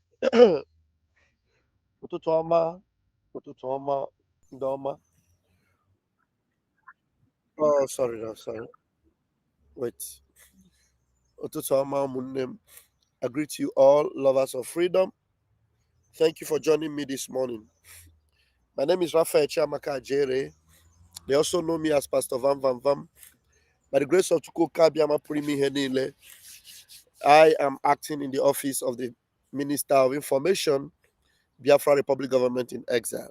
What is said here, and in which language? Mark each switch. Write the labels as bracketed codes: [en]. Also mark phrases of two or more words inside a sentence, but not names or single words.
[ig] Ụtụtụ ọma, ụtụtụ ọma, ndị ọma. [en] Oh, sorry, no, sorry. Wait. [ig] Ụtụtụ ọma, ụmụnne m. [en] I greet you all, lovers of freedom. Thank you for joining me this morning. My name is Raphael Chiamaka Ajere. They also know me as Pastor Vam Vam Vam. By the grace of Chukwuka Biama Primi Henile, I am acting in the office of the Minister of Information, Biafra Republic Government in Exile.